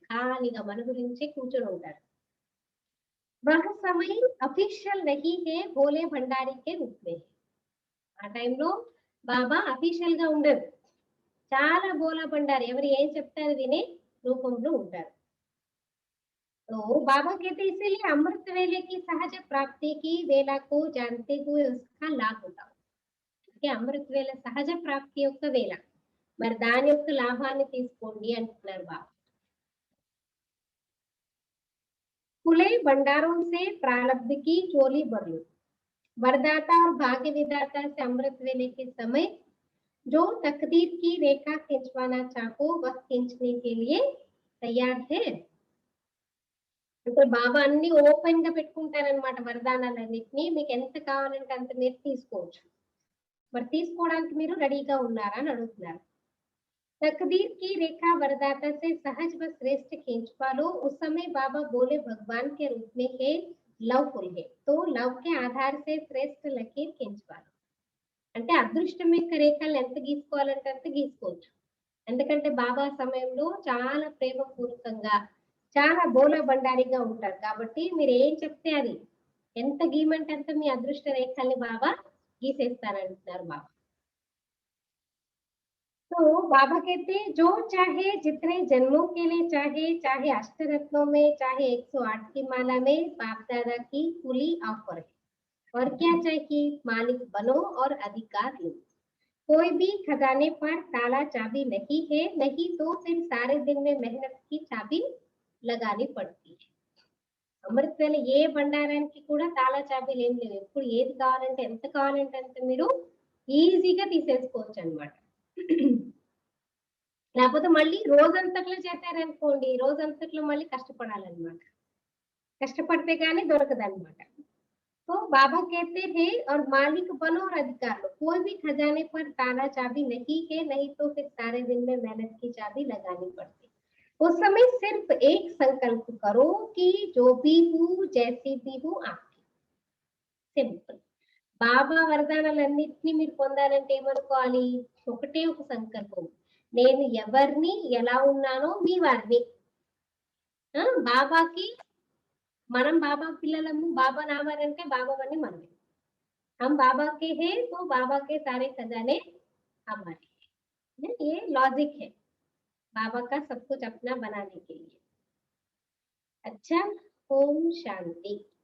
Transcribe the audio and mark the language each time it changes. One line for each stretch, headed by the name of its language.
Telugu: ఖాళీగా మన గురించి కూర్చొని ఉంటారు.
Hindi: वह समय अफिशियल नहीं है भोले भंडारी के रूप में।
Telugu: ఆ టైంలో బాబా అఫీషియల్ గా ఉండరు, చాలా బోలా బండారి ఎవరు ఏం చెప్తారు వినే రూపంలో ఉంటారు.
Hindi: तो बाबा कहते इसीलिए अमृत वेले की सहज प्राप्ति की वेला को जानते हुए उसका लाभ उठाओ.
Telugu: అంటే అమృత వేళ సహజ ప్రాప్తి యొక్క వేళ, మరి దాని యొక్క లాభాన్ని తీసుకోండి అంటున్నారు బాబా.
Hindi: खुले भंडारों से प्रारब्ध की चोली भर लो. वरदाता और भाग्य विदाता से अमृत वेले के समय जो तकदीर की रेखा खींचवाना चाहो वह खींचने के लिए तैयार है.
Telugu: అంటే బాబా అన్ని ఓపెన్ గా పెట్టుకుంటారనమాట. వరదానాలన్నిటినీ మీకు ఎంత కావాలంటే అంత మీరు తీసుకోవచ్చు. మరి తీసుకోవడానికి మీరు రెడీగా ఉన్నారా అని అడుగుతున్నారు.
Hindi: तकदीर की रेखा वरदाता से सहज व श्रेष्ठ खींच पा लो. उस समय बाबा बोले भगवान के रूप में है लव फुल है, तो लव के आधार से श्रेष्ठ लकीर खींच पा लो.
Telugu: అంటే అదృష్టం యొక్క రేఖలు ఎంత గీసుకోవాలంటే అంత గీసుకోవచ్చు. ఎందుకంటే బాబా సమయంలో చాలా ప్రేమపూర్వకంగా, చాలా బోలా బండారిగా ఉంటారు కాబట్టి మీరు ఏం చెప్తే అది ఎంత గీమంటే అంత మీ అదృష్ట రేఖల్ని బాబా గీసేస్తారంటున్నారు బాబా.
Hindi: तो बाबा कहते हैं जो चाहे जितने जन्मों के लिए चाहे, चाहे अष्टरत्नों में, चाहे 108 की माला में, बाप दादा की खुली ऑफर है. और क्या चाहिए? मालिक बनो और अधिकार लो. कोई भी खजाने पर ताला चाबी नहीं है, नहीं तो फिर सारे दिन में मेहनत की चाबी लगानी पड़ती है.
Telugu: అమృత వేళ ఏ బండారానికి కూడా తాళా చాబీలు ఏం లేవు. ఎప్పుడు ఏది కావాలంటే ఎంత కావాలంటే అంత మీరు ఈజీగా తీసేసుకోవచ్చు అనమాట. లేకపోతే మళ్ళీ రోజంతట్లో చేశారనుకోండి, రోజంతట్లో మళ్ళీ కష్టపడాలన్నమాట. కష్టపడితే గానీ దొరకదన్నమాట.
Hindi: तो बाबा कहते हैं और मालिक बनो और अधिकार लो. कोई भी खजाने पर ताला चाबी नहीं है, नहीं तो फिर सारे दिन में मेहनत की चाबी लगानी पड़ती. उस समय सिर्फ एक संकल्प करो कि जो भी हूँ जैसी भी हूँ आपकी.
English: Simple.
Telugu: బాబా వరదానాలన్నిటినీ మీరు పొందాలంటే ఏమనుకోవాలి? ఒకటే ఒక సంకల్పం, నేను ఎవరిని ఎలా ఉన్నానో మీ వారిని. బాబాకి మనం బాబా పిల్లలము, బాబా నామారంటే బాబావన్నీ మనమే.
Hindi: हम बाबा के हैं तो बाबा के सारे खजाने हमारे हैं. ये लॉजिक है बाबा का सब कुछ अपना बनाने के लिए. अच्छा, ओम शांति.